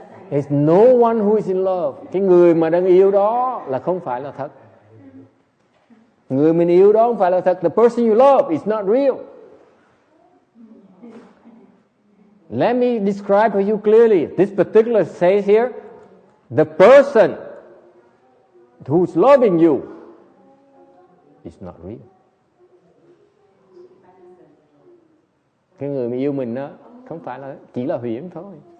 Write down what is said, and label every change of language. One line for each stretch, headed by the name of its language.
English: There's no one who is in love.
Vietnamese: Cái người mà đang yêu đó là không phải là thật. Người mình yêu đó không phải là thật.
English: The person you love is not real. Let me describe for you clearly. This particular says here, the person who's loving you is not real.
Vietnamese: Cái người mà yêu mình đó không phải là, chỉ là huyễn thôi.